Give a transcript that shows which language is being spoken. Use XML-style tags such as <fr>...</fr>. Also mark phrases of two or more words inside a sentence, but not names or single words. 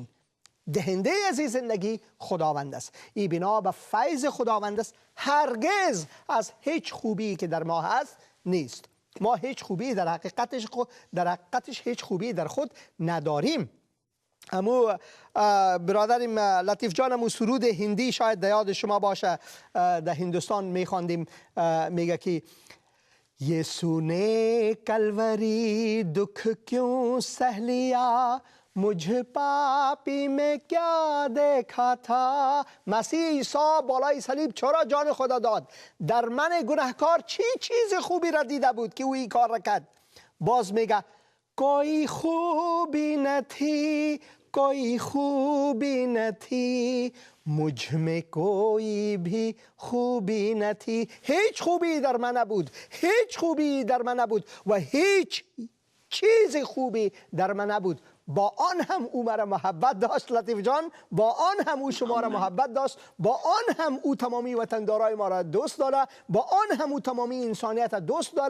<fa>دهنده از این زندگی خداوند است. این بنا به فیض خداوند است، هرگز از هیچ خوبی که در ما هست نیست. ما هیچ خوبی در حقیقتش هیچ خوبی در خود نداریم. امو برادریم لطیف جان، امو سرود هندی شاید در یاد شما باشه، در هندوستان میخواندیم، میگه که</fa> <hi>यीशु ने कलवरी दुख क्यों सह लिया मुझ पापी में क्या देखा था.</hi> <fa>مسیح عیسی بالای صلیب چرا جان خدا داد؟ در من گناهکار چی چیز خوبی را دیده بود که او این کار را کرد؟ باز میگه</fa> <hi>कोई खूबी नथी कोई खूबी नथी मुझ में कोई भी खूबी नथी.</hi> <fa>هیچ خوبی در من نبود، هیچ خوبی در من نبود و هیچ چیز خوبی در من نبود. با آن هم او مرا محبت داشت لطیف جان، با آن هم او شما را محبت داشت، با آن هم او تمامی وطندارای ما را دوست داره، با آن هم او تمامی انسانیت را دوست داره.</fa>